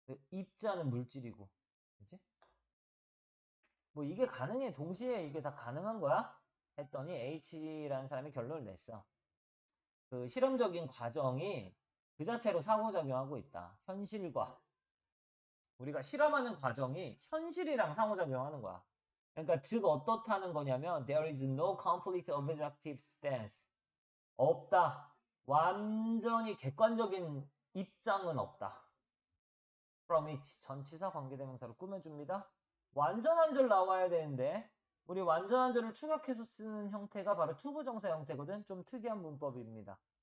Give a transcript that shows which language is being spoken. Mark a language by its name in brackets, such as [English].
[Korean] 입자는 물질이고. 그치? 뭐 이게 가능해. 동시에 이게 다 가능한 거야? 했더니 H라는 사람이 결론을 냈어. 그 실험적인 과정이 그 자체로 상호작용하고 있다. 현실과. 우리가 실험하는 과정이 현실이랑 상호작용하는 거야. 그러니까 즉 어떻다는 거냐면 [English] there is no complete objective stance. [Korean] 없다. 완전히 객관적인 입장은 없다. from each 전치사 관계대명사로 꾸며줍니다. 완전한 절 나와야 되는데 우리 완전한 절을 추격해서 쓰는 형태가 바로 투부정사 형태거든. 좀 특이한 문법입니다.